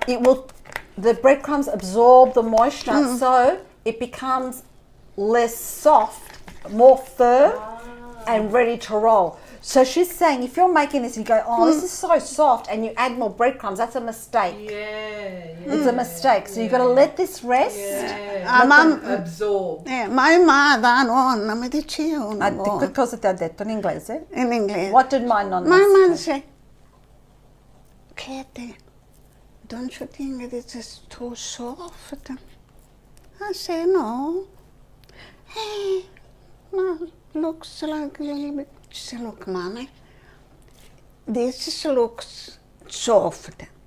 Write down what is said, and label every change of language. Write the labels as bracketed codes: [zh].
[en] It will, the breadcrumbs absorb the moisture, so it becomes less soft, more firm, and ready to roll. So she's saying if you're making this and you go, oh, this is so soft, and you add more breadcrumbs, that's a mistake. It's a mistake. So you've got to let this rest. Let them absorb. My mother, [it] nonna, mi diceva una Che volta. cosa ti ha detto in inglese? In inglese. [en] What did my nonna My mother say? said, Katie, don't you think this is too soft? I say, no. Hey, no, looks like a little bit. She said, look, mommy, this looks soft.